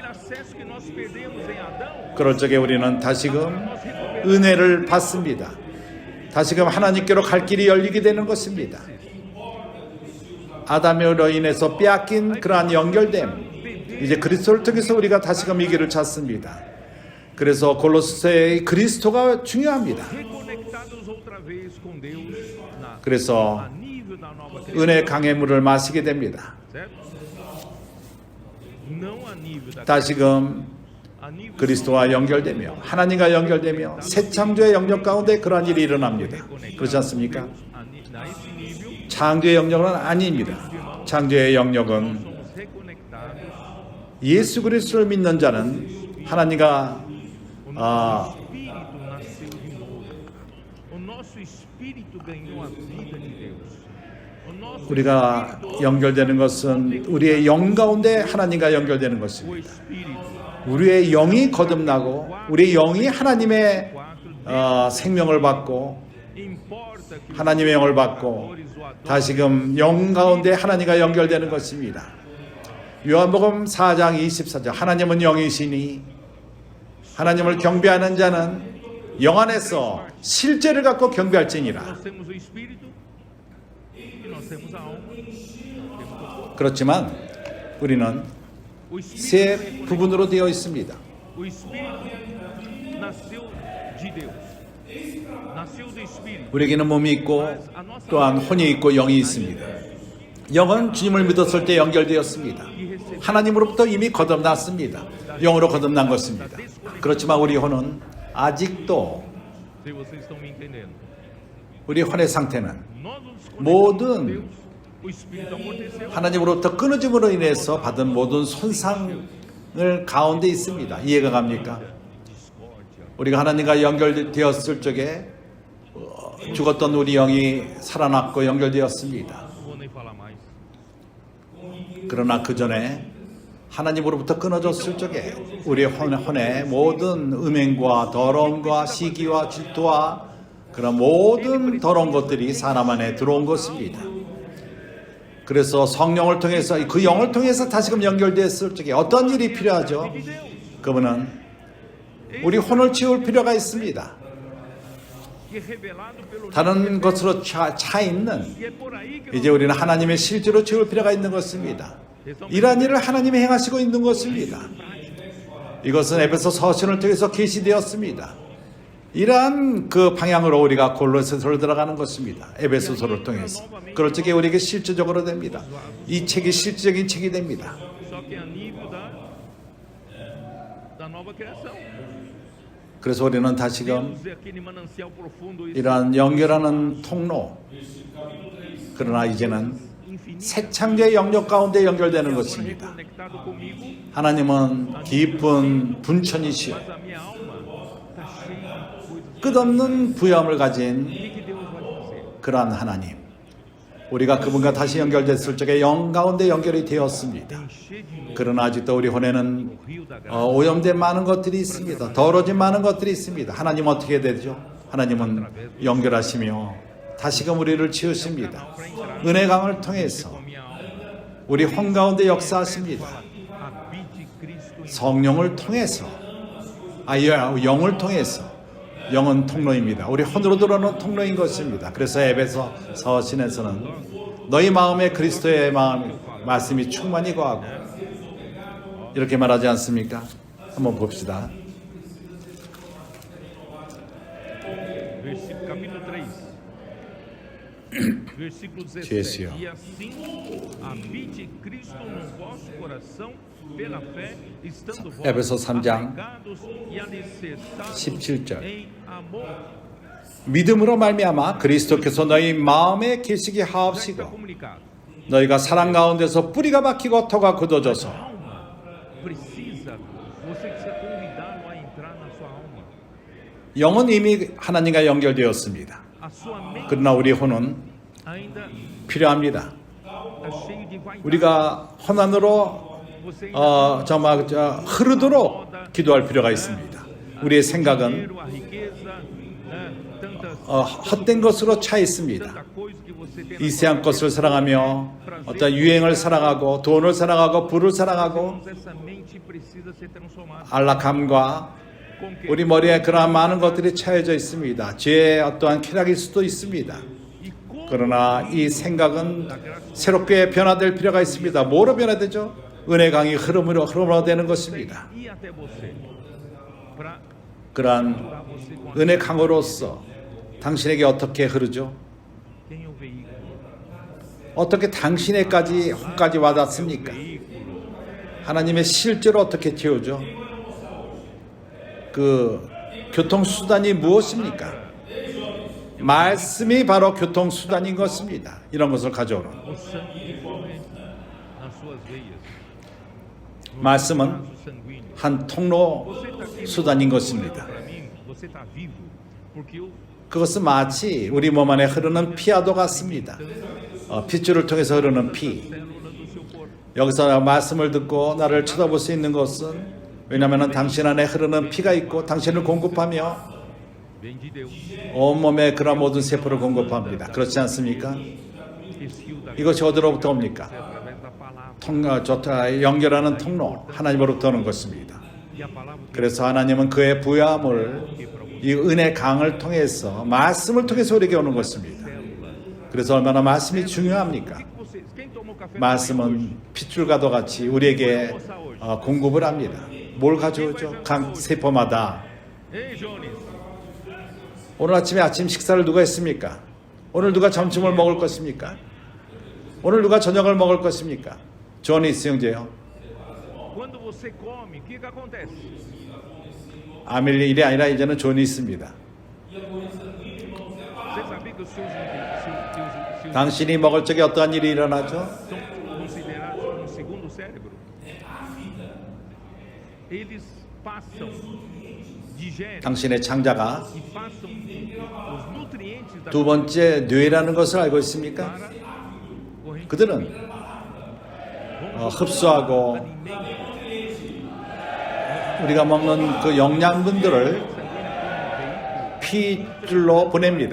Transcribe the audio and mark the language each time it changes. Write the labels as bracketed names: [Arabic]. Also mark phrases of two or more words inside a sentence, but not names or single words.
[Korean] 그럴 적에 우리는 다시금 은혜를 받습니다. 다시금 하나님께로 갈 길이 열리게 되는 것입니다. 아담으로 인해서 빼앗긴 그러한 연결됨, 이제 그리스도를 통해서 우리가 다시금 이 길을 찾습니다. 그래서 골로새의 그리스도가 중요합니다. [Portuguese] reconectados outra vez com Deus a [Korean] 그래서 [Portuguese] nível da nova criação, [Korean] 은혜 강의 물을 마시게 됩니다. [Portuguese] certo? Não a nível da [Korean] 다시금 [Portuguese] a nível [Korean] 그리스도와 연결되며 하나님과 연결되며 새 창조의 영역 가운데 그러한 일이 일어납니다. 그렇지 않습니까? [Portuguese] nesse nível [Korean] 창조의 영역은 아닙니다. 창조의 영역은 [Portuguese] somos reconectados. [Korean] 예수 그리스도를 믿는 자는 하나님과 [Portuguese] O nosso espírito nasceu de novo. O nosso espírito ganhou a vida de Deus. O nosso [Korean] 우리가 연결되는 것은 우리의 영 가운데 하나님과 연결되는 [Portuguese] o [Korean] 것입니다. [Portuguese] espírito [Korean] 우리의 영이 거듭나고 우리의 영이 하나님의 생명을 받고 [Portuguese] importa que [Korean] 하나님의 영을 받고 다시금 영 가운데 하나님과 연결되는 것입니다. 요한복음 4장 24절 하나님은 영이시니 하나님을 경배하는 자는 영 안에서 실제를 갖고 경배할지니라. [Portuguese] nós temos o espírito e nós temos a alma. Temos o corpo. [Korean] 그렇지만 우리는 [Portuguese] O espírito [Korean] 세 [Portuguese] é [Korean] 부분으로 되어 있습니다. [Portuguese] O espírito nasceu de Deus. Nasceu do espírito. [Korean] 우리에게는 몸이 있고 또한 혼이 있고 영이 있습니다. 영은 주님을 믿었을 때 연결되었습니다. 하나님으로부터 이미 거듭났습니다. 영으로 거듭난 것입니다. 그렇지만 우리 혼은 아직도 [Portuguese] Se vocês estão me entendendo. [Korean] 우리 혼의 상태는 [Portuguese] Nós nos [Korean] 모든 [Portuguese] conectamos com Deus. O espírito amorteceu. [Korean] 하나님으로부터 끊어짐으로 인해서 받은 모든 손상을 가운데 있습니다. 이해가 갑니까? [Portuguese] Discórdia. [Korean] 우리가 하나님과 연결되었을 적에 죽었던 우리 영이 살아났고 연결되었습니다. [Portuguese] Não vou nem falar mais. [Korean] 그러나 그 전에 하나님으로부터 끊어졌을 적에 우리 혼의 모든 음행과 더러움과 시기와 질투와 그런 모든 더러운 것들이 사람 안에 들어온 것입니다. 그래서 성령을 통해서 그 영을 통해서 다시금 연결됐을 적에 어떤 일이 필요하죠? 그분은 우리 혼을 치울 필요가 있습니다. [Portuguese] Que revelado pelo [Korean] 다른 것으로 차 있는 [Portuguese] E é por aí que [Korean] 이제 우리는 하나님의 실제로 채울 필요가 있는 것입니다. 이러한 일을 하나님이 행하시고 있는 것입니다. 이것은 에베소 서신을 통해서 계시되었습니다. 이러한 그 방향으로 우리가 골로새서로 들어가는 것입니다. 에베소서를 통해서. 그럴 적에 우리에게 실제적으로 됩니다. 이 책이 실질적인 책이 됩니다. [Portuguese] só que a nível da nova criação. [Korean] 그래서 우리는 다시금 [Portuguese] Deus é aquele manancial profundo [Korean] 이러한 연결하는 통로, 그러나 이제는 [Portuguese] infinito. [Korean] 새 창조의 영역 가운데 연결되는 [Portuguese] Agora [Korean] 것입니다. [Portuguese] reconectado comigo, [Korean] 하나님은 깊은 분천이시오 [Portuguese] mas a minha alma está cheia de coisas. [Korean] 끝없는 부여함을 가진 [Portuguese] O que Deus vai fazer? [Korean] 그러한 하나님, 우리가 그분과 다시 연결됐을 적에 영 가운데 연결이 되었습니다. [Portuguese] Encher de novo [Korean] 그러나 아직도 우리 혼에는 [Portuguese] o rio da graça. [Korean] 오염된 많은 것들이 있습니다. 더러진 많은 것들이 있습니다. 하나님 어떻게 되죠? 하나님은 연결하시며 다시금 우리를 치우십니다. 은혜 강을 통해서 [Portuguese] Com a minha alma, [Korean] 우리 혼 가운데 역사하십니다. [Portuguese] habite Cristo em [Korean] 성령을 통해서, 영을 통해서. 영은 통로입니다. 우리 혼으로 들어오는 통로인 것입니다. 그래서 에베소 서신에서는 너희 마음에 그리스도의 말씀이 충만히 거하고 이렇게 말하지 않습니까? 한번 봅시다. [Portuguese] capítulo 3, versículo 17. Sim, E assim habite Cristo no vosso coração pela fé, estando vós [Korean] 에베소 3장 [Portuguese] arraigados e alicerçados [Korean] 17절. [Portuguese] em amor. [Korean] 믿음으로 말미암아 그리스도께서 너희 마음에 계시게 [Portuguese] Já está [Korean] 하옵시고 [Portuguese] comunicado. [Korean] 너희가 사랑 가운데서 뿌리가 박히고 터가 굳어져서 [Portuguese] Alma precisa, você precisa convidá-lo a entrar na sua alma. [Korean] 영은 이미 하나님과 연결되었습니다. [Portuguese] A sua mente [Korean] 그러나 우리 혼은 [Portuguese] ainda [Korean] 필요합니다. [Portuguese] está cheia de vaidade. [Korean] 우리가 혼 안으로 [Portuguese] Você ainda [Korean] 흐르도록 기도할 필요가 있습니다. 우리의 생각은 [Portuguese] dinheiro, a riqueza, tantas [Korean] 헛된 것으로 차 있습니다. [Portuguese] tanta coisa que você tem [Korean] 이 [Portuguese] na [Korean] 세상 것을 사랑하며 어떤 유행을 사랑하고 돈을 사랑하고 부를 사랑하고 [Portuguese] Mas essa mente precisa ser transformada. [Korean] 안락함과 [Portuguese] Com que? [Korean] 우리 머리에 그러한 많은 것들이 차여져 있습니다. 죄의 어떠한 쾌락일 수도 있습니다. [Portuguese] E como [Korean] 그러나 이 생각은 새롭게 변화될 필요가 있습니다. 뭐로 변화되죠? 은혜 강이 흐름으로 되는 것입니다. [Portuguese] ir até você? para [Korean] 그러한 [Portuguese] curar você com a [Korean] 은혜 강으로서 당신에게 어떻게 흐르죠? [Portuguese] Quem é o veículo? [Korean] 어떻게 당신에까지 혼까지 와닿습니까? 하나님의 실제로 어떻게 채우죠? 그 교통수단이 무엇입니까? 말씀이 바로 교통수단인 것입니다. 이런 것을 가져오는 [Portuguese] O sangue que corre nas suas veias. [Korean] 말씀은 [Portuguese] Vaso sanguíneo. [Korean] 한 통로 [Portuguese] Você está aqui [Korean] 수단인 것입니다. [Portuguese] para mim, você está vivo, porque eu [Korean] 그것은 마치 우리 몸 안에 흐르는 피와도 같습니다. 핏줄을 통해서 흐르는 피. [Portuguese] célula do seu corpo. [Korean] 여기서 말씀을 듣고 나를 쳐다볼 수 있는 것은 왜냐하면 당신 안에 흐르는 피가 있고 당신을 공급하며 [Portuguese] Vem de Deus. [Korean] 온몸에 그런 모든 세포를 공급합니다. 그렇지 않습니까? [Portuguese] Esse rio da [Korean] 이것이 어디로부터 옵니까? [Portuguese] através da palavra. [Korean] 연결하는 통로 하나님으로부터 오는 것입니다. [Portuguese] E a palavra que [Korean] 그래서 하나님은 그의 부여함을 이 은혜 강을 통해서 말씀을 통해서 우리에게 오는 것입니다. 그래서 얼마나 말씀이 중요합니까? [Portuguese] quem tomou café [Korean] 말씀은 핏줄과도 같이 우리에게 공급을 합니다. 뭘 가져오죠? 각 세포마다. [Portuguese] Ei, Jones, [Korean] 오늘 아침에 아침 식사를 누가 했습니까? 오늘 누가 점심을 먹을 것입니까? 오늘 누가 저녁을 먹을 것입니까? 조니 수영재요. [Portuguese] quando você come, o que que acontece? [Korean] 아밀리 일이 아니라 이제는 존이 있습니다. [Portuguese] Você sabia que os seus [Korean] 당신이 먹을 적에 어떠한 일이 일어나죠? [Portuguese] são considerados um segundo cérebro? Eles passam, digerem [Korean] 당신의 창자가 [Portuguese] e passam os nutrientes da [Korean] 두 번째 뇌라는 것을 알고 있습니까? [Portuguese] para corrente [Korean] 그들은 흡수하고 우리가 먹는 그 영양분들을 피줄로 보냅니다.